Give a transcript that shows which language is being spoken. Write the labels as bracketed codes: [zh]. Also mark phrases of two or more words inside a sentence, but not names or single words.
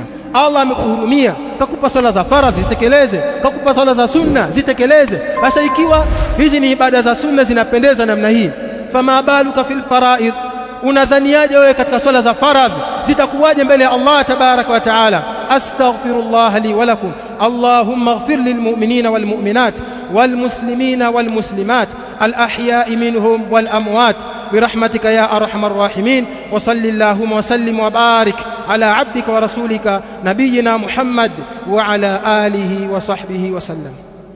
[sw] Allah amekuhurumia, kakupa swala za faradhi zitekeleze, kakupa swala za sunna zitekeleze. Sasa ikiwa hizi ni ibada za sunna zinapendeza namna hii, [ar] فما بالك في الفرائض, [sw] unadhaniaje wewe katika swala za faradhi zitakuwaje mbele ya [ar] الله تبارك وتعالى? أستغفر الله لي ولكم، اللهم اغفر للمؤمنين والمؤمنات والمسلمين والمسلمات الأحياء منهم والأموات برحمتك يا أرحم الراحمين. وصل اللهم وسلم وبارك على عبدك ورسولك نبينا محمد وعلى آله وصحبه وسلم.